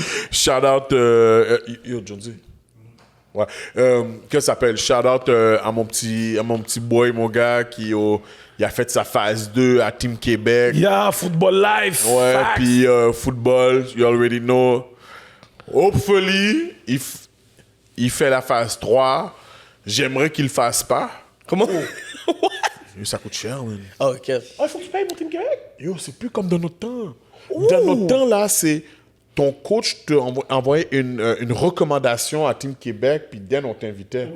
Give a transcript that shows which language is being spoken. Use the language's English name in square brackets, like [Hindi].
[English] Shout out, yo, Jonesy. Ouais. [French] Qu'est-ce que ça s'appelle? Shout out à mon petit boy, mon gars, qui il a fait sa phase 2 à Team Québec. [English] Yeah, football life. [French] Ouais, [English] Facts. puis football, you already know. [French] Hopefully, il fait la phase 3. J'aimerais qu'il le fasse pas. Comment? Yo, ça coûte cher, man. Ah, ok. Ah, il faut que tu payes pour Team Québec. Yo, c'est plus comme dans notre temps. Dans notre temps, là, c'est ton coach te envoyait une recommandation à Team Québec, puis Dan, on t'invitait.